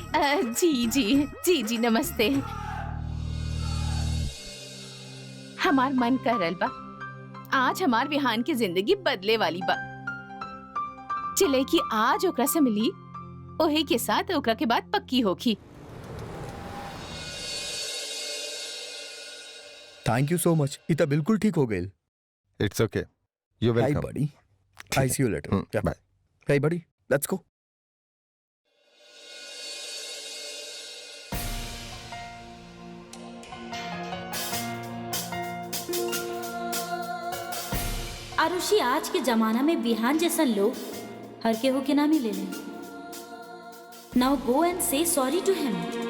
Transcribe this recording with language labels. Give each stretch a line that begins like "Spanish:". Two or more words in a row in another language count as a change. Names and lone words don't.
Bhojpuri: जी जी जी जी नमस्ते। हमार मन कर रहल बा, आज हमार विहान की जिंदगी बदले वाली बा। चले कि आज ओकरा से मिली, ओहे के साथ ओकरा के बाद पक्की होखी।
English: Thank you so much,
Bhojpuri: इतना बिल्कुल ठीक हो गई।
English: It's okay, you हाय वेलकम। Buddy, I see you later. बाय। Hi buddy, let's go.
Bhojpuri: आरुषि, आज के जमाना में विहान जैसन लोग हर केहू के ना मिलेले।
English: Now go and say sorry to him.